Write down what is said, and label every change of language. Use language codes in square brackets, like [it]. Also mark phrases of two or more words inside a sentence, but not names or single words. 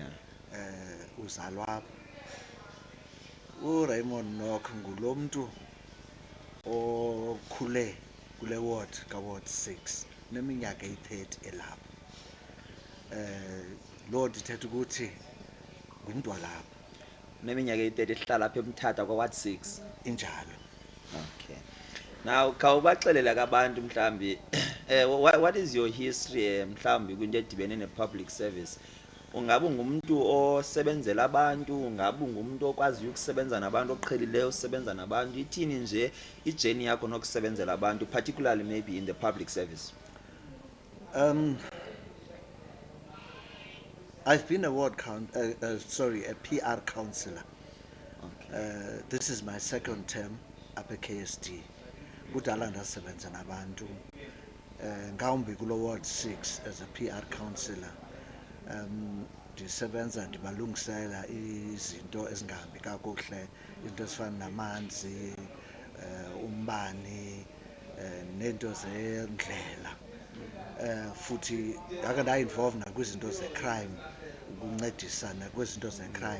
[xh] Uzalwa uRaymond Nock ngulomntu okhule kule ward ka-Ward 6 neminyaka eyi-30 elapha. Loo nto ithetha ukuthi ngumntu walapha. Neminyaka eyi-30 ehlala apha eMthatha kwa-Ward 6. Injalo. [en] Okay. Now [xh] khawubaxelela kabantu mhlambi [en] what is your history [xh] mhlambi kwinto edibene ne-public service? Ungabe ungumntu osebenzela abantu, ungabe ungumntu okwaziyo ukusebenza nabantu, oqhelileyo usebenza nabantu, ithini nje ijourney yakho nokusebenzela abantu, [en] particularly maybe in the public service? I've been a a PR councillor. Okay. This is my second term up at KSD. [xh] Kudala ndasebenza nabantu. Ngawumbi kulo Ward 6 [en] as a PR councillor. [xh] Ndisebenza ndibalungisela izinto ezingahambi kakuhle, into ezifana namanzi, umbane, nento zendlela. Futhi ngake nda-involve nakwizinto ze-crime, ukuncedisana kwizinto ze-crime.